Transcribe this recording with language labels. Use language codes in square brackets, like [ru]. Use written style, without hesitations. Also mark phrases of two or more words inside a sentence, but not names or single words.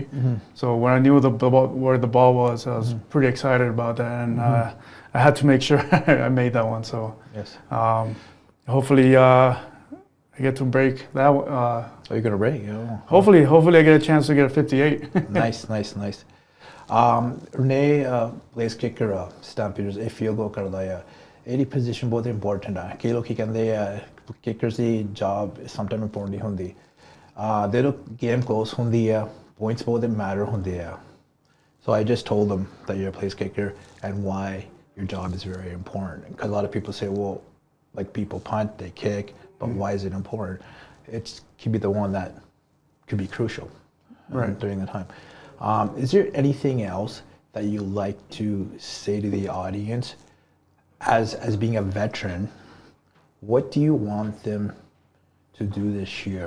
[en] So when I knew where the ball was, I was pretty excited about that, and I had to make sure I made that one. So yes. Hopefully I get to break that. You're gonna break? Yeah. Hopefully I get a chance to get a 58. Nice. Renee plays kicker, Stampeders, a field goal [hi] करता है. एडी position बहुत important है. कई लोग कहते हैं [pa] kickers ਦੀ [en] job sometimes important [pa] ਨਹੀਂ ਹੁੰਦੀ ਜਦੋਂ [en] game close [pa] ਹੁੰਦੀ ਆ points ਬਹੁਤ matter ਹੁੰਦੇ ਆ [en] so I just told them that you're a place kicker and why your job is very important because a lot of people say well like people punt they kick but why is it important it could be the one that could be crucial during the time is there anything else that you like to say to the audience as being a veteran, what do you want them to do this year?